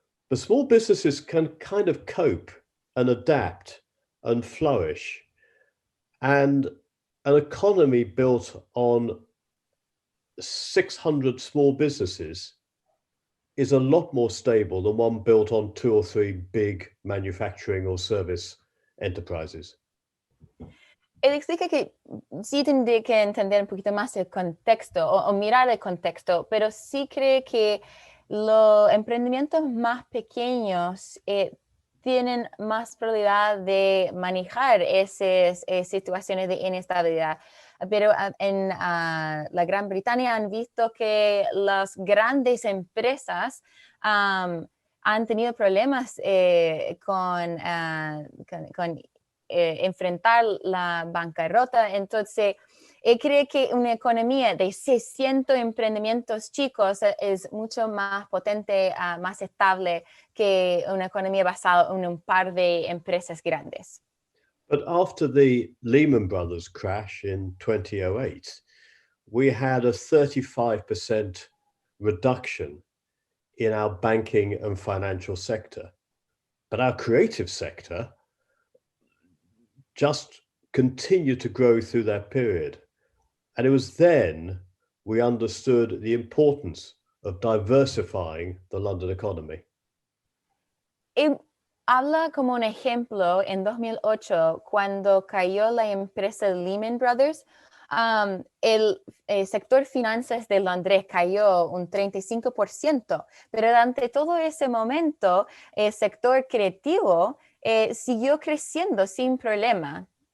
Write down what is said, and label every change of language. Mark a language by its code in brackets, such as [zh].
[en] The small businesses can kind of cope and adapt and flourish. And an economy built on 600 small businesses is a lot more stable than one built on 2 or 3 big manufacturing or service enterprises. [es] Él explica que sí tendría que entender un poquito más el contexto o mirar el contexto, pero sí cree que los emprendimientos más pequeños tienen más probabilidad de manejar esas situaciones de inestabilidad. Pero en la Gran Bretaña han visto que las grandes empresas han tenido problemas con enfrentar la bancarrota. Entonces, cree que una economía de 600 emprendimientos chicos es mucho más potente, más estable que una economía basada en un par de empresas grandes. [en] But after the Lehman Brothers crash in 2008, we had a 35% reduction in our banking and financial sector. But our creative sector just continued to grow through that period. And it was then we understood the importance of diversifying the London economy. [es] Habla como un ejemplo en 2008, cuando cayó la empresa Lehman Brothers, el sector finanzas de Londres cayó un 35%, pero durante todo ese momento el sector creativo siguió creciendo sin problema.